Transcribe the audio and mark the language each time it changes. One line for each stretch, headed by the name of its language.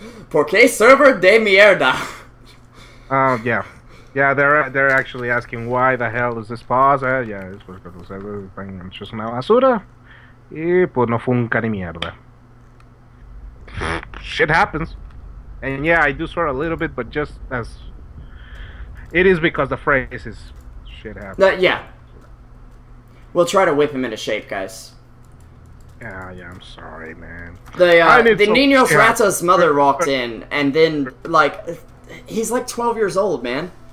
Spanish: ¿Por qué server de mierda?
English: Oh yeah, yeah. They're actually asking why the hell is this pause?
Spanish: Yeah, es porque los servers están hechos una basura y pues no funca ni mierda.
English: Shit happens, and yeah, I do swear a little bit, but just as it is because the phrase is. Shit happens. Yeah. We'll try to whip him into shape, guys. Yeah, I'm sorry, man. The Nino Frata's mother walked in, and then, like, he's like 12 years old, man.